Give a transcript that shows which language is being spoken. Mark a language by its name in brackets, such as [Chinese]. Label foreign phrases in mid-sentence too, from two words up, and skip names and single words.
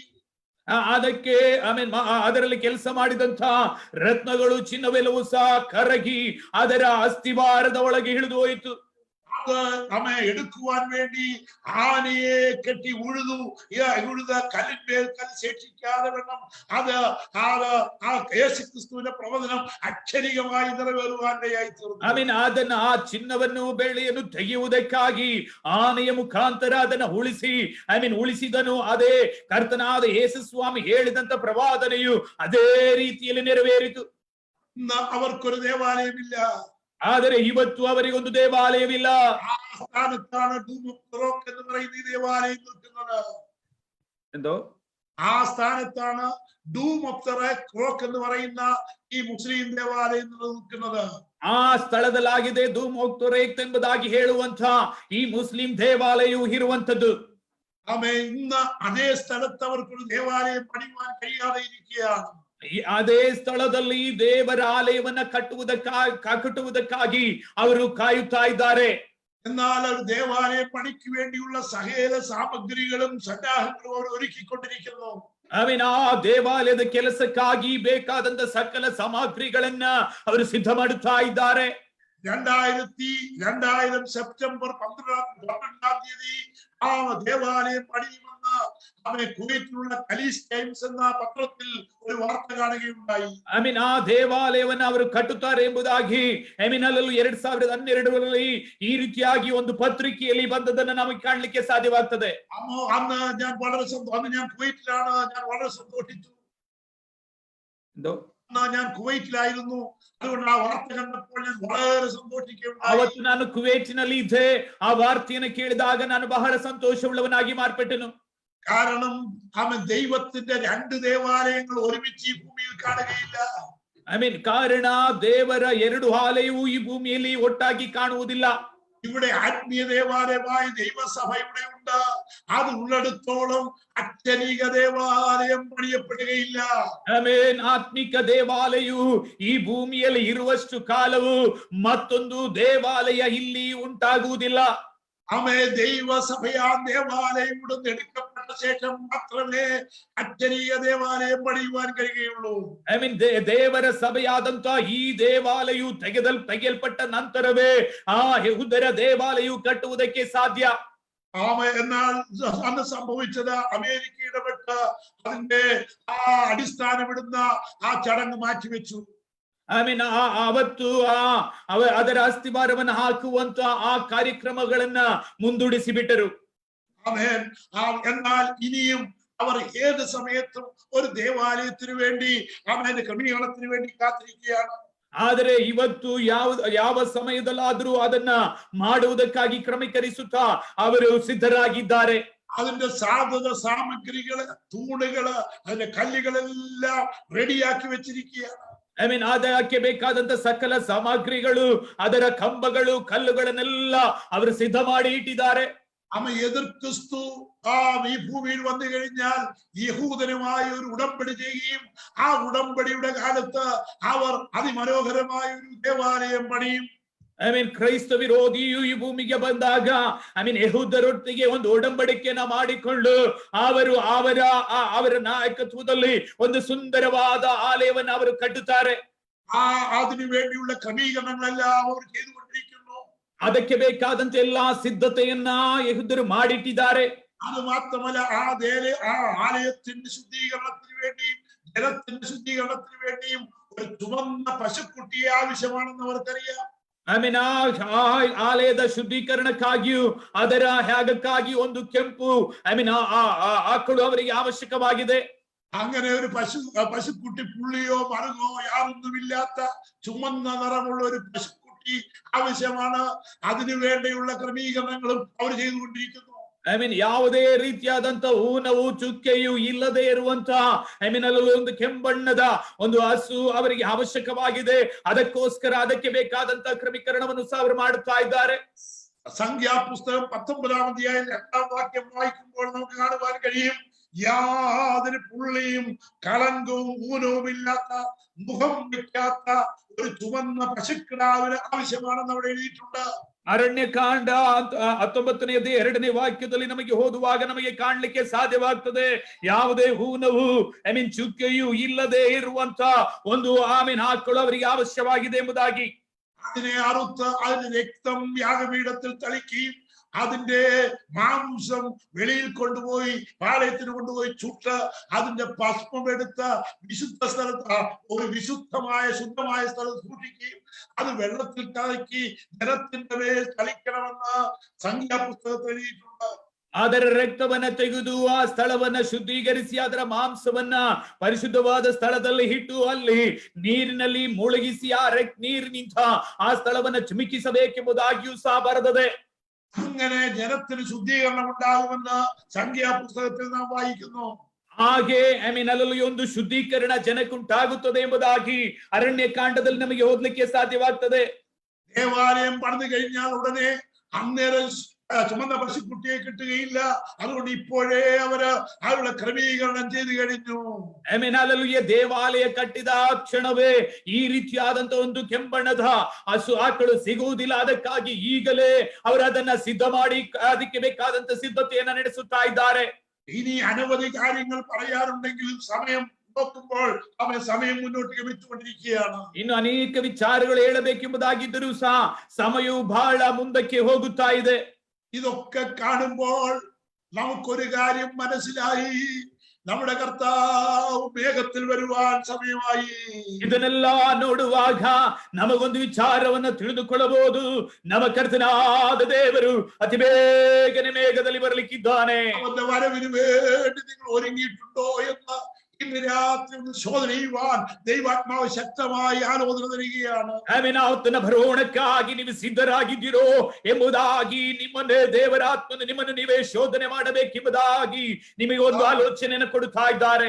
[Kannada] ಅದಕ್ಕೆ ಅದರಲ್ಲಿ ಕೆಲಸ ಮಾಡಿದಂತ ರತ್ನಗಳು ಚಿನ್ನವೆಲ್ಲವೂ ಸಹ ಕರಗಿ ಅದರ ಅಸ್ಥಿವಾರದ ಒಳಗೆ ಇಳಿದು ಹೋಯಿತು. [Malayalam] എടുക്കുവാൻ വേണ്ടി ആനയെ കെട്ടി ഉഴുത കല്ലിന്മേൽ കല്ല് ശേഷിക്കാതെ വേണം അത് യേശുക്രിസ്തുവിന്റെ പ്രവചനം അക്ഷരികമായി നിറവേറുവാനായി തീർന്നു. [Kannada] ಅದನ್ನ ಆ ಚಿನ್ನವನ್ನು ಬೆಳ್ಳಿಯನ್ನು ತೆಗೆಯುವುದಕ್ಕಾಗಿ ಆನೆಯ ಮುಖಾಂತರ ಅದನ್ನ ಉಳಿಸಿದನು. ಅದೇ ಕರ್ತನಾದ ಯೇಸು ಸ್ವಾಮಿ ಹೇಳಿದಂತ ಪ್ರವಾದನೆಯು ಅದೇ ರೀತಿಯಲ್ಲಿ ನೆರವೇರಿತು. [Malayalam] അവർക്കൊരു ദേവാലയമില്ല. [Kannada] ಆದರೆ ಇವತ್ತು ಅವರಿಗೊಂದು ದೇವಾಲಯವಿಲ್ಲ. [Malayalam] സ്ഥാനത്താണ് ഡൂം ഓഫ് ദ റോക്ക് എന്ന് പറയുന്ന ഈ ദേവാലയം നിൽക്കുന്നത്. എന്തോ ആ സ്ഥാനത്താണ് ഡൂം ഓഫ് ദ റോക്ക് എന്ന് പറയുന്ന ഈ മുസ്ലിം ದೇವಾಲയം നിൽക്കുന്നത്. [Kannada] ಆ ಸ್ಥಳದಲ್ಲಾಗಿದೆ ಧೂಮ್ ಆಫ್ ದ ರೋಕ್ ಎಂಬುದಾಗಿ ಹೇಳುವಂತ ಈ ಮುಸ್ಲಿಂ ದೇವಾಲಯವು ಇರುವಂತದ್ದು. [Malayalam] ഇന്ന് അതേ സ്ഥലത്ത് അവർക്കൊരു ദേവാലയം പണിയുവാൻ കഴിയാതെ ഇരിക്കുകയാണ്. [Kannada] ಅದೇ ಸ್ಥಳದಲ್ಲಿ ದೇವರ ಆಲಯವನ್ನ ಕಟ್ಟುವುದಕ್ಕಾಗಿ ಅವರು ಕಾಯುತ್ತಾ ಇದ್ದಾರೆ. [Malayalam] എന്നാൽ ഒരു ദേവാലയ പണിക്ക് വേണ്ടിയുള്ള സകല സാമഗ്രികളും സന്നാഹങ്ങളും അവർ ഒരുക്കിക്കൊണ്ടിരിക്കുന്നു. [Kannada] ಆ ದೇವಾಲಯದ ಕೆಲಸಕ್ಕಾಗಿ ಬೇಕಾದಂತ ಸಕಲ ಸಾಮಗ್ರಿಗಳನ್ನ ಅವರು ಸಿದ್ಧ ಮಾಡುತ್ತಾ ಇದ್ದಾರೆ. [Malayalam] 2000 സെപ്റ്റംബർ 12 ആ ദേവാലയം പണിയുമെന്ന് കുവൈറ്റിലുള്ള ഖലീജ് ടൈംസ് എന്ന പത്രത്തിൽ ഒരു വാർത്ത കാണുകയുണ്ടായി. [Kannada] ಆ ದೇವಾಲಯವನ್ನು ಅವರು ಕಟ್ಟುತ್ತಾರೆ ಎಂಬುದಾಗಿ 2012 ಈ ರೀತಿಯಾಗಿ ಒಂದು ಪತ್ರಿಕೆಯಲ್ಲಿ ಬಂದದನ್ನು ನಮಗೆ ಕಾಣಲಿಕ್ಕೆ ಸಾಧ್ಯವಾಗ್ತದೆ. [Malayalam] അന്ന് ഞാൻ കുവൈറ്റിലാണ്. ഞാൻ വളരെ സന്തോഷിച്ചു. ഞാൻ കുവൈറ്റിലായിരുന്നു. അതുകൊണ്ട് ആ വാർത്ത കണ്ടപ്പോൾ ഞാൻ വളരെ സന്തോഷിക്കുകയുണ്ടായി. [Kannada] ಅವತ್ತು ನಾನು ಕುವೈಟಿನಲ್ಲಿ ಇದ್ದೆ. ಆ ವಾರ್ತೆಯನ್ನು ಕೇಳಿದಾಗ ನಾನು ಬಹಳ ಸಂತೋಷವುಳ್ಳವನಾಗಿ ಮಾರ್ಪಟ್ಟೆನು. [Malayalam] കാരണം ദൈവത്തിന്റെ 2 ദേവാലയങ്ങൾ ഒരുമിച്ച് ഈ ഭൂമിയിൽ കാണുകയില്ല. [Kannada] ಕಾರಣ ದೇವರ 2 ಆಲಯವೂ ಈ ಭೂಮಿಯಲ್ಲಿ ಒಟ್ಟಾಗಿ ಕಾಣುವುದಿಲ್ಲ. [Malayalam] ഇവിടെ ആത്മീയ ദേവാലയമായ ദൈവസഭ ഇവിടെ ഉണ്ട്. അത് ഉള്ളിടത്തോളം അക്ഷരീക ദേവാലയം പണിയപ്പെടുകയില്ല. [Kannada] ಆತ್ಮಿಕ ದೇವಾಲಯವು ಈ ಭೂಮಿಯಲ್ಲಿ ಇರುವಷ್ಟು ಕಾಲವು ಮತ್ತೊಂದು ದೇವಾಲಯ ಇಲ್ಲಿ ಉಂಟಾಗುವುದಿಲ್ಲ. [Malayalam] ദൈവസഭയാ ദേവാലയം ഇവിടുന്ന് എടുക്കപ്പെട്ട ശേഷം മാത്രമേ അക്ഷരീയ ദേവാലയം പണിയുവാൻ കഴിയുകയുള്ളൂ. [Kannada] ದೇವರ ಸಭೆಯಾದಂತ ಈ ದೇವಾಲಯವು ತೆಗೆಯಲ್ಪಟ್ಟ ನಂತರವೇ ಆ ಯೆಹೂದರ ದೇವಾಲಯವು ಕಟ್ಟುವುದಕ್ಕೆ ಸಾಧ್ಯ. [Malayalam] എന്നാൽ അന്ന് സംഭവിച്ചത് അമേരിക്ക ഇടപെട്ട് അതിന്റെ ആ അടിസ്ഥാനമിടുന്ന ആ ചടങ്ങ് മാറ്റിവെച്ചു. [Kannada] ಅವತ್ತು ಅದರ ಅಸ್ಥಿವಾರವನ್ನು ಹಾಕುವಂತ ಆ ಕಾರ್ಯಕ್ರಮಗಳನ್ನ ಮುಂದೂಡಿಸಿ ಬಿಟ್ಟರು. [Malayalam] എന്നാൽ ഇനിയും അവർ ഏത് സമയത്തും ഒരു ദേവാലയത്തിന് വേണ്ടി അവന്റെ ക്രമീകരണത്തിന് വേണ്ടി കാത്തിരിക്കുകയാണ്. [Kannada] ಆದರೆ ಇವತ್ತು ಯಾವ ಸಮಯದಲ್ಲಾದ್ರೂ ಅದನ್ನ ಮಾಡುವುದಕ್ಕಾಗಿ ಕ್ರಮೀಕರಿಸುತ್ತಾ ಅವರು ಸಿದ್ಧರಾಗಿದ್ದಾರೆ. [Malayalam] അതിന്റെ സാമഗ്രികള്, തൂണുകള്, അതിന്റെ കല്ലുകളെല്ലാം റെഡിയാക്കി വെച്ചിരിക്കുകയാണ്. [Kannada] ಅದಕ್ಕೆ ಬೇಕಾದಂತ ಸಕಲ ಸಾಮಗ್ರಿಗಳು, ಅದರ ಕಂಬಗಳು, ಕಲ್ಲುಗಳನ್ನೆಲ್ಲ ಅವರು ಸಿದ್ಧ ಮಾಡಿ ಇಟ್ಟಿದ್ದಾರೆ. [Malayalam] എതിർ ക്രിസ്തു ഈ ഭൂമിയിൽ വന്നു കഴിഞ്ഞാൽ യഹൂദനുമായി ഒരു ഉടമ്പടി ചെയ്യുകയും ആ ഉടമ്പടിയുടെ കാലത്ത് അവർ അതിമനോഹരമായ ഒരു ദേവാലയം പണിയും. [Kannada] ಕ್ರೈಸ್ತ ವಿರೋಧಿಯು ಈ ಭೂಮಿಗೆ ಬಂದಾಗ ಯೆಹೂದರೊಟ್ಟಿಗೆ ಒಂದು ಒಡಂಬಡಿಕೆಯನ್ನ ಮಾಡಿಕೊಂಡು ಅವರ ನಾಯಕತ್ವದಲ್ಲಿ ಒಂದು ಸುಂದರವಾದ ಆಲಯವನ್ನು ಅವರು ಕಟ್ಟುತ್ತಾರೆ. [Malayalam] അതിനു വേണ്ടിയുള്ള ക്രമീകരണങ്ങളെല്ലാം അവർ ചെയ്തുകൊണ്ടിരിക്കുന്നു. [Kannada] ಅದಕ್ಕೆ ಬೇಕಾದಂತ ಎಲ್ಲಾ ಸಿದ್ಧತೆಯನ್ನ ಯೆಹೂದರು ಮಾಡಿಟ್ಟಿದ್ದಾರೆ. [Malayalam] അത് മാത്രമല്ല ആ ആലയത്തിന്റെ ശുദ്ധീകരണത്തിന് വേണ്ടിയും ജലത്തിന്റെ ശുദ്ധീകരണത്തിന് വേണ്ടിയും ഒരു ചുവന്ന പശുക്കുട്ടിയെ ആവശ്യമാണെന്ന് അവർക്കറിയാം. [Kannada] ಆಲಯದ ಶುದ್ಧೀಕರಣಕ್ಕಾಗಿಯೂ ಅದರ ತ್ಯಾಗಕ್ಕಾಗಿ ಒಂದು ಕೆಂಪು ಆಕಳು ಅವರಿಗೆ ಅವಶ್ಯಕವಾಗಿದೆ. [Malayalam] അങ്ങനെ ഒരു പശുക്കുട്ടി പുള്ളിയോ മറുകോ യാതൊന്നുമില്ലാത്ത ചുമന്ന നിറമുള്ള ഒരു പശുക്കുട്ടി ആവശ്യമാണ്. അതിനു വേണ്ടിയുള്ള ക്രമീകരണങ്ങളും അവർ ചെയ്തുകൊണ്ടിരിക്കുന്നു. [Kannada] ಯಾವುದೇ ರೀತಿಯಾದಂತ ಊನವು ಚುಕ್ಕೆಯು ಇಲ್ಲದೆ ಇರುವಂತ ಅಲ್ಲಲ್ಲಿ ಒಂದು ಕೆಂಬಣ್ಣದ ಒಂದು ಹಸು ಅವರಿಗೆ ಅವಶ್ಯಕವಾಗಿದೆ. ಅದಕ್ಕೋಸ್ಕರ ಅದಕ್ಕೆ ಬೇಕಾದಂತ ಕ್ರಮೀಕರಣವನ್ನು ಸಹ ಅವರು ಮಾಡುತ್ತಾ ಇದ್ದಾರೆ. [Malayalam] സംഖ്യാപുസ്തകം 19-ാം അധ്യായം 2-ാം വാക്യം വായിക്കുമ്പോൾ നമുക്ക് കാണുവാൻ കഴിയും, യാതൊരു പുള്ളിയും കളങ്കവും ഊനവും ഇല്ലാത്ത മുഖം വെക്കാത്ത ഒരു ചുവന്ന പശുക്കിടാവിന് ആവശ്യമാണെന്ന് അവിടെ എഴുതിയിട്ടുണ്ട്. [Kannada] ಅರಣ್ಯಕಾಂಡ 19ನೇ 2ನೇ ವಾಕ್ಯದಲ್ಲಿ ನಮಗೆ ಓದುವಾಗ ನಮಗೆ ಕಾಣಲಿಕ್ಕೆ ಸಾಧ್ಯವಾಗ್ತದೆ, ಯಾವುದೇ ಹೂನವು ಚುಕ್ಕೆಯು ಇಲ್ಲದೆ ಇರುವಂತ ಒಂದು ಆಕಳು ಅವರಿಗೆ ಅವಶ್ಯವಾಗಿದೆ ಎಂಬುದಾಗಿ. [Malayalam] അതിനെ അറുത്ത് അതിന്റെ രക്തം യാഗപീഠത്തിൽ തളിക്കുകയും അതിന്റെ മാംസം വെളിയിൽ കൊണ്ടുപോയി പാളയത്തിന് കൊണ്ടുപോയി ചുട്ട് അതിന്റെ ഭസ്മം എടുത്ത് വിശുദ്ധ സ്ഥലത്ത് ഒരു വിശുദ്ധമായ ശുദ്ധമായ സ്ഥലത്ത് സൂക്ഷിക്കുകയും അത് വെള്ളത്തിൽ കലക്കി ജലത്തിന്റെ മേൽ തളിക്കണമെന്ന് സംഖ്യാപുസ്തകത്തിൽ എഴുതിയിട്ടുണ്ട്. [Kannada] ಅದರ ರಕ್ತವನ್ನ ತೆಗೆದು ಆ ಸ್ಥಳವನ್ನ ಶುದ್ಧೀಕರಿಸಿ ಅದರ ಮಾಂಸವನ್ನ ಪರಿಶುದ್ಧವಾದ ಸ್ಥಳದಲ್ಲಿ ಇಟ್ಟು ಅಲ್ಲಿ ನೀರಿನಲ್ಲಿ ಮುಳುಗಿಸಿ ಆ ನೀರಿನಿಂದ ಆ ಸ್ಥಳವನ್ನ ಚಿಮುಕಿಸಬೇಕೆಂಬುದಾಗಿಯೂ ಸಹ ಬರೆದಿದೆ. [Malayalam] അങ്ങനെ ജനത്തിന് ശുദ്ധീകരണം ഉണ്ടാകുമെന്ന് സംഖ്യാപുസ്തകത്തിൽ നാം വായിക്കുന്നു. [Kannada] ಹಾಗೆ ಅಲ್ಲಲ್ಲಿ ಒಂದು ಶುದ್ಧೀಕರಣ ಜನಕ್ಕುಂಟಾಗುತ್ತದೆ ಎಂಬುದಾಗಿ ಅರಣ್ಯಕಾಂಡದಲ್ಲಿ ನಮಗೆ ಓದಲಿಕ್ಕೆ ಸಾಧ್ಯವಾಗ್ತದೆ. [Malayalam] ദേവാലയം പണിതു കഴിഞ്ഞാൽ ഉടനെ അന്നേരം ചുമന്ന പശുക്കുട്ടിയെ കിട്ടുകയില്ല. അതുകൊണ്ട് ഇപ്പോഴേ അവരുടെ ക്രമീകരണം ചെയ്തു കഴിഞ്ഞു. [Kannada] ಅಲ್ಲಲ್ಲಿಯ ದೇವಾಲಯ ಕಟ್ಟಿದ ಕ್ಷಣವೇ ಈ ರೀತಿಯಾದಂತ ಒಂದು ಕೆಂಬಣ್ಣದ ಹಸು ಆಕಳು ಸಿಗುವುದಿಲ್ಲ. ಅದಕ್ಕಾಗಿ ಈಗಲೇ ಅವರು ಅದನ್ನ ಸಿದ್ಧ ಮಾಡಿ ಅದಕ್ಕೆ ಬೇಕಾದಂತ ಸಿದ್ಧತೆಯನ್ನ ನಡೆಸುತ್ತಾ ಇದ್ದಾರೆ. [Malayalam] ഇനി അനവധി കാര്യങ്ങൾ പറയാറുണ്ടെങ്കിലും സമയം നോക്കുമ്പോൾ സമയം മുന്നോട്ട് ഗമിച്ചുകൊണ്ടിരിക്കുകയാണ്. [Kannada] ಇನ್ನು ಅನೇಕ ವಿಚಾರಗಳು ಹೇಳಬೇಕೆಂಬುದಾಗಿದ್ದರೂ ಸಹ ಸಮಯವು ಬಹಳ ಮುಂದಕ್ಕೆ ಹೋಗುತ್ತಾ ಇದೆ. [Malayalam] ഇതൊക്കെ കാണുമ്പോൾ നമുക്കൊരു കാര്യം മനസ്സിലായി, നമ്മുടെ കർത്താവ് വേഗത്തിൽ വരുവാൻ സമയമായി. [Kannada] ಇದನ್ನೆಲ್ಲ ನೋಡುವಾಗ ನಮಗೊಂದು ವಿಚಾರವನ್ನು ತಿಳಿದುಕೊಳ್ಳಬಹುದು, ನಮ್ಮ ಕರ್ತನಾದ ದೇವರು ಅತಿ ಬೇಗನೆ ಮೇಘದಲ್ಲಿ ಬರಲಿಕ್ಕಿದ್ದಾನೆ. [Malayalam] അവന്റെ വരവിന് വേണ്ടി നിങ്ങൾ ഒരുങ്ങിയിട്ടുണ്ടോ എന്ന് ഇന്ന് രാത്രി ശോധന ചെയ്യുവാൻ ദൈവാത്മാവ് ശക്തമായി ആലോചന തരികയാണ്. [Kannada] ಆತನ ಭರೋಣಕ್ಕಾಗಿ ನೀವು ಸಿದ್ಧರಾಗಿದ್ದೀರೋ ಎಂಬುದಾಗಿ ನಿಮ್ಮನ್ನೇ ದೇವರಾತ್ಮನು ನಿಮ್ಮನ್ನು ನೀವೇ ಶೋಧನೆ ಮಾಡಬೇಕೆಂಬುದಾಗಿ ನಿಮಗೆ ಒಂದು ಆಲೋಚನೆಯನ್ನು ಕೊಡುತ್ತಾ ಇದ್ದಾರೆ.